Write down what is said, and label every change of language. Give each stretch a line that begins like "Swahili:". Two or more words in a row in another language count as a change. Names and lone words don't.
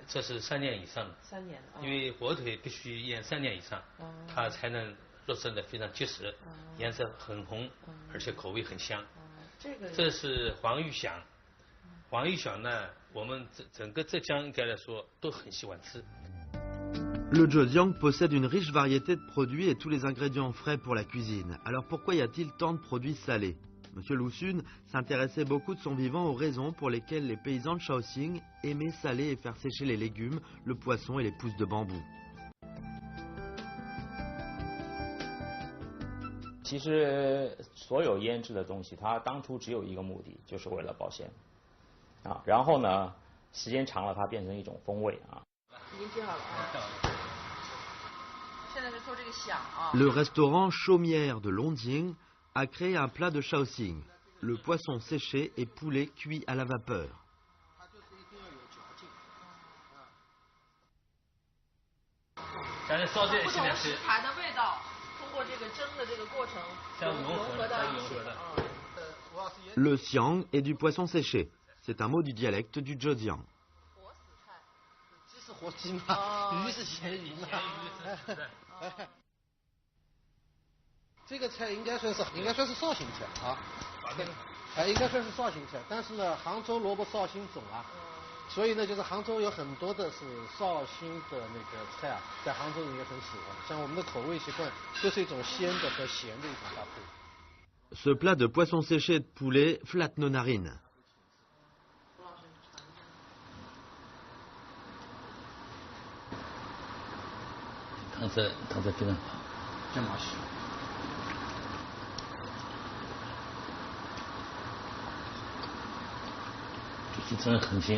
Chinese: 这是3年以上的。 3年的。因为火腿必须腌3年以上，它才能肉质的非常结实，颜色很红，而且口味很香。这是黄玉响，黄玉响呢，我们整个浙江应该来说都很喜欢吃。
French: Le Zhejiang possède une riche variété de produits et tous les ingrédients frais pour la cuisine. Alors pourquoi y a-t-il tant de produits salés? Monsieur Lu Xun s'intéressait beaucoup de son vivant aux raisons pour lesquelles les paysans de Shaoxing aimaient saler et faire sécher les légumes, le poisson et les pousses de bambou.
Chinese: 其实所有腌制的东西，它当初只有一个目的，就是为了保鲜啊。然后呢，时间长了，它变成一种风味啊。已经切好了啊。现在是做这个响啊。
French: Le restaurant Chaumière de Longjing a créé un plat de Shaoxing, le poisson séché et poulet cuit à la vapeur.
Chinese: 咱烧这不同食材的味道，通过这个蒸的这个过程，融合到一起。
French: Le xiang est du poisson séché. C'est un mot du dialecte du Zhejiang.
Chinese: 鸡是活鸡嘛，鱼是咸鱼嘛。这个菜应该算是绍兴菜啊，应该算是绍兴菜。但是呢，杭州萝卜绍兴种啊，所以呢，就是杭州有很多的是绍兴的那个菜啊，在杭州人也很喜欢。像我们的口味习惯，就是一种鲜的和咸的一种搭配。
French: Ce plat de poisson séché et de poulet flatte nos narines.
Chinese: 汤汁非常好，这么香。就是真的很鲜。